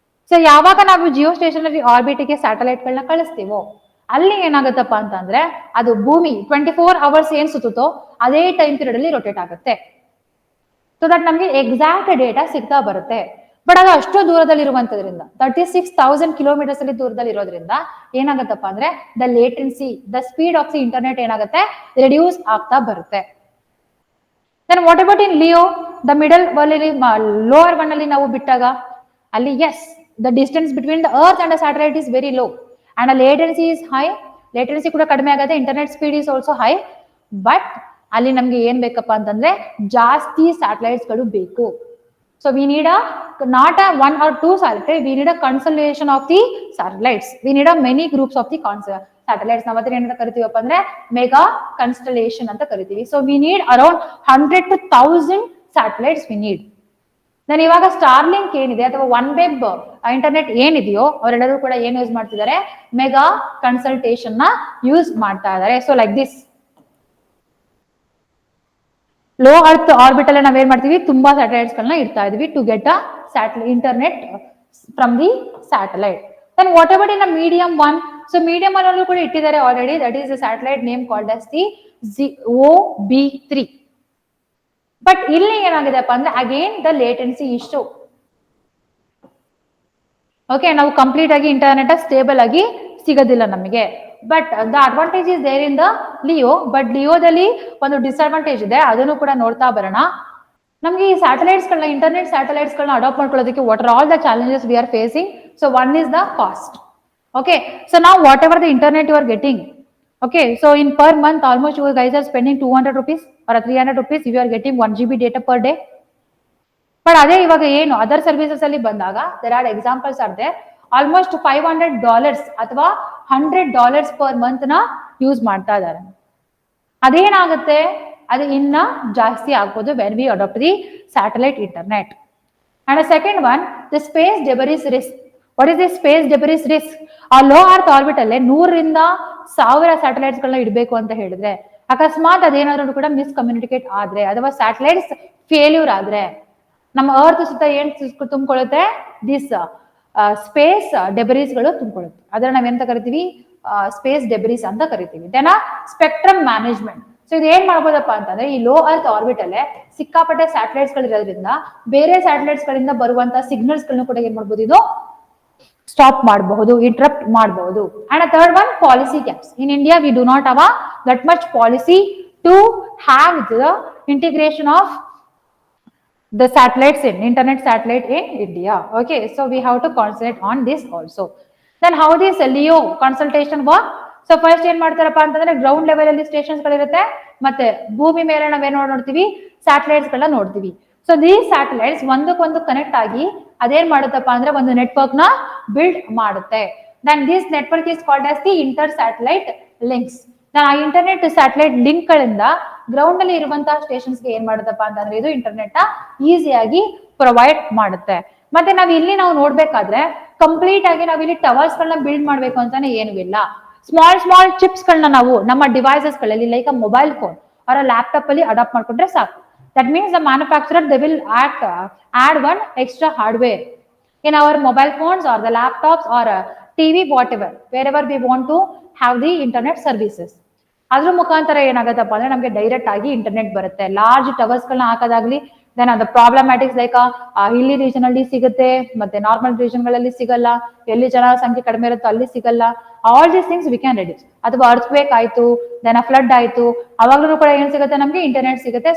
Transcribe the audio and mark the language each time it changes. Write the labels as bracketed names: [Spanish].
[Kannada] So ಯಾವಾಗ ನಾವು Jio stationery ಆರ್ಬಿಟ್ಗೆ satellite ಗಳನ್ನ ಕಳಿಸ್ತೀವೋ ಅಲ್ಲಿ ಏನಾಗುತ್ತಪ್ಪ ಅಂತಂದ್ರೆ ಅದು ಭೂಮಿ 24 ಅವರ್ಸ್ ಏನ್ ಸುತ್ತುತ್ತೋ ಅದೇ ಟೈಮ್ ಪೀರಿಯಡ್ ಅಲ್ಲಿ ರೊಟೇಟ್ ಆಗುತ್ತೆ. ಸೊ ದಟ್ ನಮ್ಗೆ ಎಕ್ಸಾಕ್ಟ್ ಡೇಟಾ ಸಿಗ್ತಾ ಬರುತ್ತೆ. ಬಟ್ ಅದು ಅಷ್ಟು ದೂರದಲ್ಲಿ ಇರುವಂತದ್ರಿಂದ 36,000 ಕಿಲೋಮೀಟರ್ಸ್ ಅಲ್ಲಿ ದೂರದಲ್ಲಿ ಇರೋದ್ರಿಂದ ಏನಾಗುತ್ತಪ್ಪ ಅಂದ್ರೆ the latency, the speed of the internet ಏನಾಗುತ್ತೆ? ರಿಡ್ಯೂಸ್ ಆಗ್ತಾ ಬರುತ್ತೆ. [English] Then what about in LEO? [Kannada] The middle ಅಲ್ಲಿ ಲೋವರ್ ಒನ್ ಅಲ್ಲಿ ನಾವು ಬಿಟ್ಟಾಗ ಅಲ್ಲಿ S, [English] the distance between the earth and the satellite is very low and the latency is high. [Kannada] latency ಕೂಡ ಕಡಿಮೆ ಆಗುತ್ತೆ. [English] internet speed is also high. [Kannada] but ಅಲ್ಲಿ ನಮಗೆ ಏನ್ ಬೇಕಪ್ಪ ಅಂತಂದ್ರೆ ಜಾಸ್ತಿ ಸ್ಯಾಟಲೈಟ್ಸ್ ಗಳು ಬೇಕು. [English] so we need a not a 1 or 2 satellite, we need a constellation of the satellites. we need a many groups of the satellites. [Kannada] ನಾವು ಅದನ್ನ ಏನಂತ ಕರಿತೀವಪ್ಪ ಅಂದ್ರೆ ಮೆಗಾ ಕಾನ್ಸ್ಟಲೇಷನ್ ಅಂತ ಕರಿತೀವಿ. [English] so we need around 100 to 1000 satellites we need. [Kannada] ನಾನು ಇವಾಗ Starlink ಏನಿದೆ ಅಥವಾ ಒನ್ ವೆಬ್ ಇಂಟರ್ನೆಟ್ ಏನಿದೆಯೋ ಅವರೆಲ್ಲರೂ ಕೂಡ ಏನು ಯೂಸ್ ಮಾಡ್ತಿದ್ದಾರೆ? ಮೆಗಾ ಕನ್ಸಲ್ಟೇಷನ್ ನ ಯೂಸ್ ಮಾಡ್ತಾ ಇದ್ದಾರೆ. So like this low earth orbital ನಾವೇನ್ ಮಾಡ್ತೀವಿ? ತುಂಬಾ ಸ್ಯಾಟಲೈಟ್ಸ್ ಗಳನ್ನ ಇಡ್ತಾ ಇದೀವಿ [English] To get a internet from the satellite. Then what about in a medium one? So medium one [Kannada] ಅಲ್ಲೂ ಕೂಡ ಇಟ್ಟಿದ್ದಾರೆ [English] Already. That is the satellite name called as the OB3. But [Kannada] ಇಲ್ಲಿ ಏನಾಗಿದೆಪ್ಪ ಅಂದ್ರೆ [English] Again the latency issue. [Kannada] Okay, ನಾವು complete ಆಗಿ internet stable ಆಗಿ ಸಿಗೋದಿಲ್ಲ ನಮಗೆ. [English] But the advantage is there in the LEO. [Kannada] But ಲಿಯೋದಲ್ಲಿ ಒಂದು ಡಿಸ್ಅಡ್ವಾಂಟೇಜ್ ಇದೆ, ಅದನ್ನು ಕೂಡ ನೋಡ್ತಾ ಬರೋಣ. ನಮಗೆ ಈ ಸ್ಯಾಟಲೈಟ್ಸ್ ಗಳನ್ನ, ಇಂಟರ್ನೆಟ್ ಸ್ಯಾಟಲೈಟ್ಸ್ ಗಳನ್ನ ಅಡಾಪ್ಟ್ ಮಾಡ್ಕೊಳ್ಳೋದಕ್ಕೆ [English] What are all the challenges we are facing? So one is the cost. Okay, so ನಾವು whatever the internet you are getting, okay, so in per month almost you guys are spending 200 rupees or 300 rupees if you are getting 1 GB data per day. but [Kannada] ಅದೇ ಇವಾಗ ಏನು [English] other services ಅಲ್ಲಿ ಬಂದಾಗ there are examples are there, almost $500 ಅಥವಾ $100 per month [Kannada] ನ use ಮಾಡ್ತಾ ಇದ್ದಾರೆ. ಅದೇನಾಗುತ್ತೆ? ಅದು ಇನ್ನ ಜಾಸ್ತಿ ಆಗ್ಬೋದು [English] when we adopt the satellite internet. and a second one, the space debris risk. what is the space debris risk? [Kannada] ಆ ಲೋ ಅರ್ತ್ ಆರ್ಬಿಟ್ ಅಲ್ಲೇ 100,000 ಸ್ಯಾಟಲೈಟ್ಸ್ ಗಳನ್ನ ಇಡಬೇಕು ಅಂತ ಹೇಳಿದ್ರೆ ಅಕಸ್ಮಾತ್ ಅದೇನಾದ್ರೂ ಕೂಡ ಮಿಸ್ಕಮ್ಯುನಿಕೇಟ್ ಆದ್ರೆ ಅಥವಾ ಸ್ಯಾಟಲೈಟ್ಸ್ ಫೇಲ್ಯೂರ್ ಆದ್ರೆ ನಮ್ಮ ಅರ್ತ್ ಸುತ್ತ ಏನ್ ತುಂಬಿಕೊಳ್ಳುತ್ತೆ? ದಿಸ್ ಸ್ಪೇಸ್ ಡೆಬ್ರೀಸ್ ಗಳು ತುಂಬಿಕೊಳ್ಳುತ್ತೆ. ಅದನ್ನ ನಾವೆಂತ ಕರಿತೀವಿ? ಸ್ಪೇಸ್ ಡೆಬ್ರೀಸ್ ಅಂತ ಕರಿತೀವಿ. Then spectrum management. ಸೊ ಇದು ಏನ್ ಮಾಡ್ಬೋದಪ್ಪ ಅಂತಂದ್ರೆ ಈ ಲೋ ಅರ್ತ್ ಆರ್ಬಿಟ್ ಅಲ್ಲೇ ಸಿಕ್ಕಾಪಟ್ಟೆ ಸ್ಯಾಟಲೈಟ್ಸ್ ಗಳು ಇರೋದ್ರಿಂದ ಬೇರೆ ಸ್ಯಾಟಲೈಟ್ಸ್ ಗಳಿಂದ ಬರುವಂತ ಸಿಗ್ನಲ್ಸ್ ಗಳನ್ನ ಕೂಡ ಏನ್ ಮಾಡ್ಬೋದು? ಇದು ಸ್ಟಾಪ್ ಮಾಡಬಹುದು, ಇಂಟರಪ್ಟ್ ಮಾಡಬಹುದು. [English] And a third one, policy gaps. In India we do not have that much policy to have the integration of the satellites in internet satellite in India. Okay, so we have to concentrate on this also. Then how this LEO consultation work? So first [Kannada] ಏನ್ ಮಾಡ್ತಾರಪ್ಪ ಅಂತಂದ್ರೆ ground level ಅಲ್ಲಿ stations ಗಳಿರುತ್ತೆ, ಮತ್ತೆ ಭೂಮಿ ಮೇಲೆ ನಾವೇನ್ ನೋಡ್ತೀವಿ? Satellites ಗಳನ್ನ ನೋಡ್ತೀವಿ. ಸೊ ದೀಸ್ ಸ್ಯಾಟಲೈಟ್ಸ್ ಒಂದಕ್ಕೊಂದು ಕನೆಕ್ಟ್ ಆಗಿ ಅದೇನ್ ಮಾಡುತ್ತಪ್ಪ ಅಂದ್ರೆ ಒಂದು ನೆಟ್ವರ್ಕ್ ನ ಬಿಲ್ಡ್ ಮಾಡುತ್ತೆ. [English] Then this network is called as the inter satellite links. [Kannada] ಆ ಇಂಟರ್ನೆಟ್ ಸ್ಯಾಟಲೈಟ್ ಲಿಂಕ್ ಗಳಿಂದ ಗ್ರೌಂಡ್ ಅಲ್ಲಿ ಇರುವಂತಹ ಸ್ಟೇಷನ್ಸ್ ಗೆ ಏನ್ ಮಾಡುತ್ತಪ್ಪ ಅಂತಂದ್ರೆ ಇದು ಇಂಟರ್ನೆಟ್ ನ ಈಸಿಯಾಗಿ ಪ್ರೊವೈಡ್ ಮಾಡುತ್ತೆ. ಮತ್ತೆ ನಾವು ಇಲ್ಲಿ ನಾವು ನೋಡ್ಬೇಕಾದ್ರೆ ಕಂಪ್ಲೀಟ್ ಆಗಿ ನಾವು ಇಲ್ಲಿ ಟವರ್ಸ್ ಗಳನ್ನ ಬಿಲ್ಡ್ ಮಾಡ್ಬೇಕು ಅಂತಾನೆ ಏನೂ ಇಲ್ಲ. ಸ್ಮಾಲ್ ಚಿಪ್ಸ್ ಗಳನ್ನ ನಾವು ನಮ್ಮ ಡಿವೈಸಸ್ ಗಳಲ್ಲಿ ಲೈಕ್ ಅ ಮೊಬೈಲ್ ಫೋನ್ ಅವರ ಲ್ಯಾಪ್ಟಾಪ್ ಅಲ್ಲಿ ಅಡಾಪ್ಟ್ ಮಾಡ್ಕೊಂಡ್ರೆ ಸಾಕು. [English] That means the manufacturer they will add one extra hardware in our mobile phones or the laptops or TV, whatever, wherever we want to have the internet services. [Kannada] ಅದ್ರ ಮುಖಾಂತರ ಏನಾಗತ್ತಪ್ಪ ಅಂದ್ರೆ ನಮ್ಗೆ direct ಆಗಿ internet ಬರುತ್ತೆ. Large towers ಗಳನ್ನ ಹಾಕೋದಾಗ್ಲಿ, then ಅದು ಪ್ರಾಬ್ಲಮ್ಯಾಟಿಕ್ಸ್ like ಹಿಲ್ಲಿ region ಅಲ್ಲಿ ಸಿಗುತ್ತೆ, ಮತ್ತೆ ನಾರ್ಮಲ್ ರೀಜನ್ ಗಳಲ್ಲಿ ಸಿಗಲ್ಲ, ಎಲ್ಲಿ ಜನಸಂಖ್ಯೆ ಕಡಿಮೆ ಇರುತ್ತೋ ಅಲ್ಲಿ ಸಿಗಲ್ಲ. [English] All these things we can reduce. [Kannada] ಅಥವಾ ಅರ್ಥ್ವೇಕ್ ಆಯ್ತು, ದೆನ್ ಫ್ಲಡ್ ಆಯ್ತು, ಅವಾಗ್ಲೂ ಕೂಡ ಏನ್ ಸಿಗುತ್ತೆ ನಮ್ಗೆ ಇಂಟರ್ನೆಟ್ ಸಿಗುತ್ತೆ.